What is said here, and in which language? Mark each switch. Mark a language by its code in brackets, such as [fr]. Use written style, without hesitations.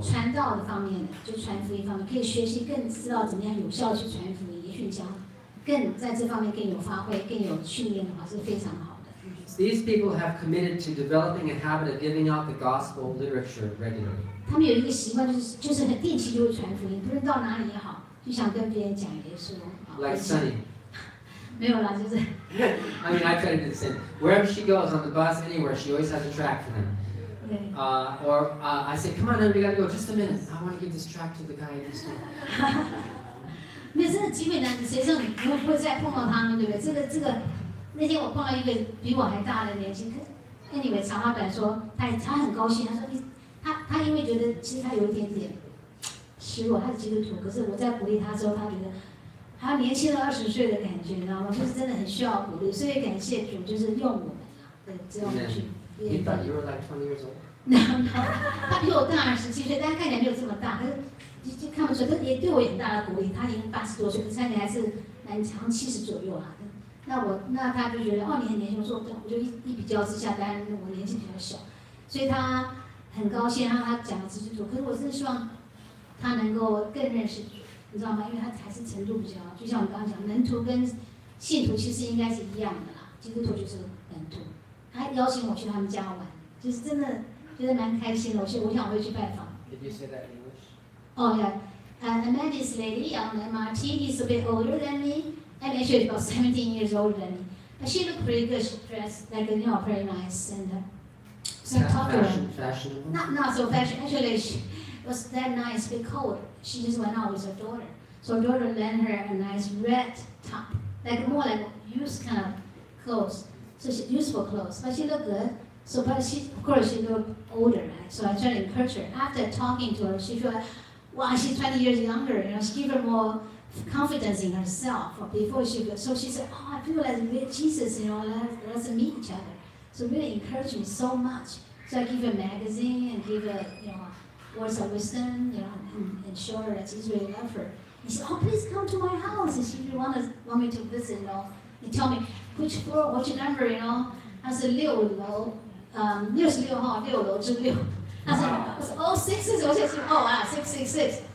[zh] 传道的方面的，就传福音方面，可以学习更知道怎么样有效去传福音。也许你想更在这方面更有发挥、更有训练的话，是非常好的。 [en] These people have committed to developing a habit of giving out the gospel literature regularly. [zh] 他们有一个习惯，就是很定期就会传福音，不论到哪里也好，就想跟别人讲耶稣。 [en] Like Sunny. [zh] 没有啦，就是。 [en] I mean, I try to do the same. Wherever she goes on the bus, anywhere, she always has a tract for them. Or I say, come on, honey, we gotta go. Just a minute. I want to give this tract to the guy next door. [zh] 没有，真的机会难得，谁知道你会不会再碰到他们，对不对？这个，那天我碰到一个比我还大的年轻人，anyway，长话短说，他很高兴，他说他因为觉得其实他有一点点失落，他是基督徒，可是我在鼓励他之后，他觉得他年轻了20岁的感觉，你知道吗？就是真的很需要鼓励，所以感谢主，就是用我们对，这样去。 [en] You thought you were like 20 years old? [zh] No, 他比我大27岁，但他看起来没有这么大，可是就看不出来，也对我有很大的鼓励。他已经80多岁，可是看起来还是好像70左右啊。那他就觉得哦，你很年轻，我说我就一比较之下，当然我年纪比较小，所以他很高兴让他讲了基督徒。可是我真的希望他能够更认识主，你知道吗？因为他还是程度比较，就像我们刚刚讲，门徒跟信徒其实应该是一样的啦，基督徒就是门徒。他邀请我去他们家玩，就是真的觉得蛮开心的。我想我会去拜访。 [en] Did you say that in English? Oh yeah. I met this lady on the MRT. He's a bit older than me. I'm actually about 17 years older than me. But she looked pretty good. She dressed like, very nice. And so I talked to her. Fashionable? Not so fashion. Actually, she was that nice, bit cold. She just went out with her daughter. So her daughter lent her a nice red top, like more like used kind of clothes. So useful clothes. But she looked good. So, but of course, she looked older, right? So I tried to encourage her. After talking to her, she felt like, wow, she's 20 years younger. She gave her more confidence in herself. Before so she said, oh, I feel like with Jesus, let's meet each other. So really encouraged me so much. So I give her a magazine and give her, words of wisdom, and show her that Jesus really loves her. And she said, oh, please come to my house. And she want me to visit, and tell me which floor, what's your number, I said [zh] 6楼，66号，6楼之6。他说，我说哦，66，我就说哦啊，666。